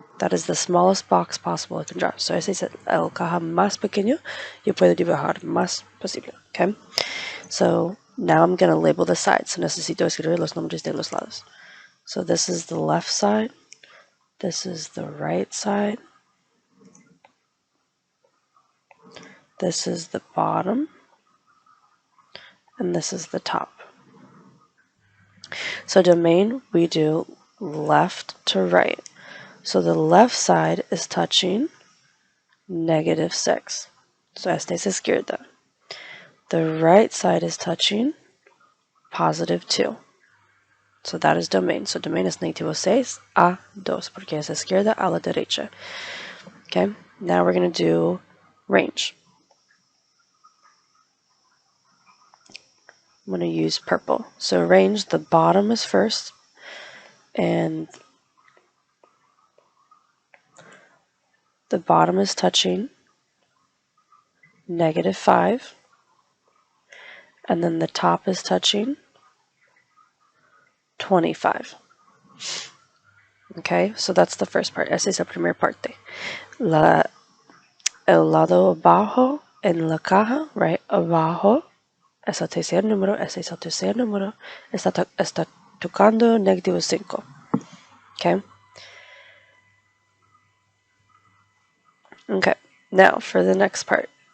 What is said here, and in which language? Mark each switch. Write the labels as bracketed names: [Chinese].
[English] That is the smallest box possible I can draw. [Spanish] So ese es el caja más pequeño yo puedo dibujar más posible. [English] Okay? So now I'm going to label the sides. [Spanish] So necesito escribir los nombres de los lados. [English] So this is the left side. This is the right side. This is the bottom. And this is the top. So domain, we do left to right. So the left side is touching -6. So [Spanish] esta es izquierda. [English] The right side is touching +2. So that is domain. [Spanish] So domain es -6 a 2, porque es izquierda a la derecha. [English] Okay, now we're going to do range. I'm going to use purple. So range, the bottom is first, and the bottom is touching -5, and then the top is touching 25. Okay, so that's the first part. [Spanish] Esa es la primera parte. El lado abajo en la caja, right? Abajo es el tercer número, ese es el tercer número, está tocando negativo 5. [English] Okay? Okay, now for the next part.